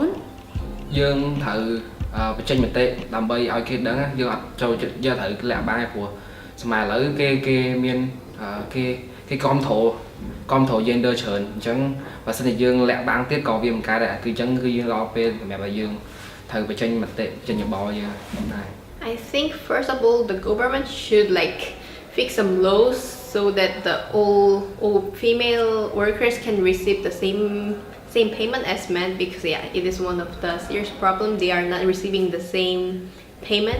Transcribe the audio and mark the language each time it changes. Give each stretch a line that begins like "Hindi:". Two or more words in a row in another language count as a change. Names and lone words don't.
Khmer: យើងត្រូវបញ្ចេញមតិដើម្បីឲ្យគេដឹងយើងអត់ចូលចិត្តយើងត្រូវលាក់បាយព្រោះសម័យឥឡូវគេមានគេគ្រប់គ្រង gender ច្រើនអញ្ចឹងបើសិនជាយើងលាក់បាំងទៀតក៏វាមិនកើតដែរគឺអញ្ចឹងគឺយើងរកពេលសម្រាប់ឲ្យយើងត្រូវបញ្ចេញមតិបញ្ចេញយោបល់យើងដែរ
English: I think first of all the government should like fix some laws so that the all female workers can receive the same payment as men, because it is one of the serious problem. They are not receiving the same payment.